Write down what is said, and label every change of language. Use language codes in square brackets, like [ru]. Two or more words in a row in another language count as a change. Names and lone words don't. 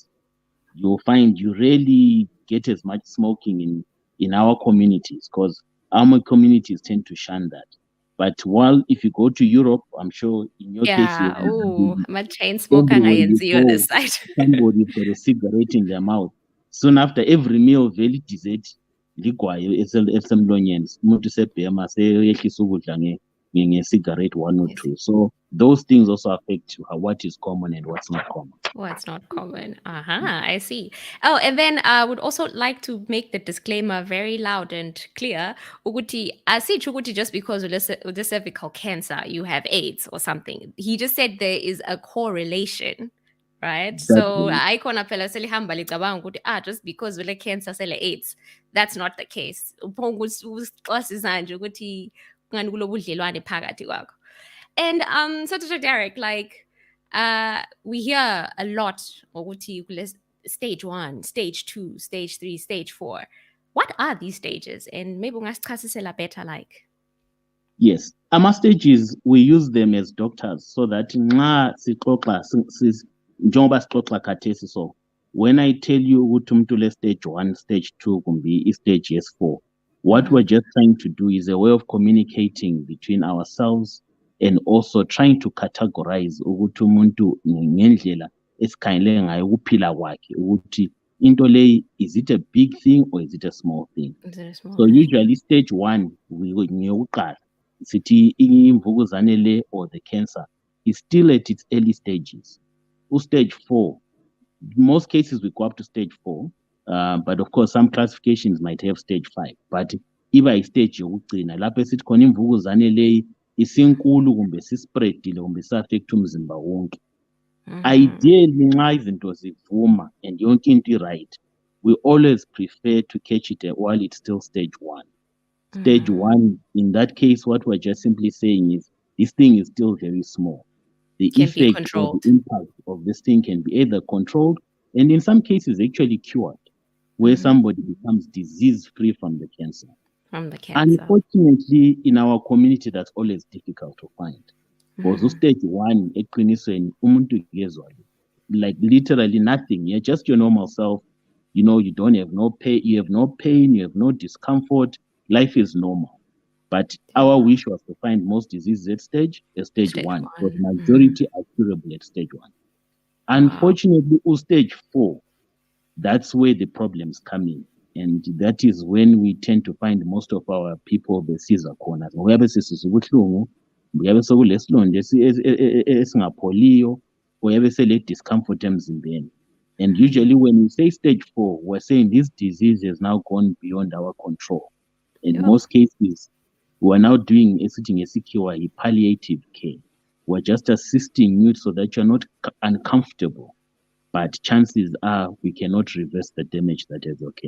[en] You'll find you rarely get as much smoking in our communities because our communities tend to shun that. But while if you go to Europe, I'm sure in your case Yeah. you Oh, I'm a chain smoker everywhere you [nd] ngayenziwa [en] go, this side. somebody's got a cigarette in their mouth. Soon after every meal, [nd] vele dessert ligwayo esemlonyeni umuntu sebhema seyehlisa ukudla nge-cigarette [en] one or Yes. two. So those things also affect what is common and what's not common. What's not common? I see. Oh, and then I would also like to make the disclaimer very loud and clear. [nd] Uguti, asitsho ukuthi [en] just because with cervical cancer you have AIDS or something. He just said there is a correlation, right? That So way, [nd] ayikhona phela selihamba licabanga ukuthi [en] just because [nd] ule cancer sele AIDS. [en] That's not the case. [nd] Uphonga nje ukuthi kungani kulobudlelwane phakathi kwakho. [en] And so to Derek, like we hear a lot ukuthi stage 1, stage 2, stage 3, stage 4. What are these stages? And maybe ungasichasisela better like. yes. Ama-stages, we use them as doctors so that [nd] nxa sixoxa njengoba sixoxa khathesi [en] so when I tell you [nd] ukuthi umuntu le-stage 1, stage 2 kumbe i-stage [en] yes 4, what we're just trying to do is a way of communicating between ourselves and also trying to categorize [nd] ukuthi umuntu ngendlela esikhangele ngayo ukuphila kwakhe ukuthi into leyi, [en] is it a big thing or is it a small thing? Is it a small So thing? usually stage 1 [nd] ngeyokuqala sithi imvukuzane le [en] or the cancer is still at its early stages. Stage 4, most cases we go up to stage 4, but of course some classifications might have stage 5. [nd] But iba istage yokugcina lapho esithi khona imvukuzane leyi isinkulu kumbe sispreadile kumbe sa-affect umzimba wonke. [en] Ideally [nd] nxa izinto zivuma [en] and [nd] yonke into i-right, [en] we always prefer to catch it while it's still stage 1. Stage 1, in that case, what we're just simply saying is this thing is still very small. The Can be effect or the controlled. impact of this thing can be either controlled and in some cases actually cured, where somebody becomes disease-free from the cancer. From the cancer. Unfortunately, in our community, that's always difficult to find. Because stage 1, [nd] eqinisweni umuntu kezwa [en] like literally nothing. You're just your normal self. You don't have no pain, you have no discomfort. Life is normal. But our wish was to find most diseases at stage 1, but majority are curable at stage 1. Unfortunately, stage 4, that's where the problems come in. And that is when we tend to find most of our people [nd] besiza khona. Uyabe sesizwa ubuhlungu, uyabe sekulesilonda esingapholiyo, uyabe sele discomfort emzimbeni. [en] And usually when we say stage 4, we're saying this disease has now gone beyond our control. In most cases, we're now doing a palliative care. We're just assisting you so that you're not uncomfortable. But chances are we cannot reverse the damage that has occurred.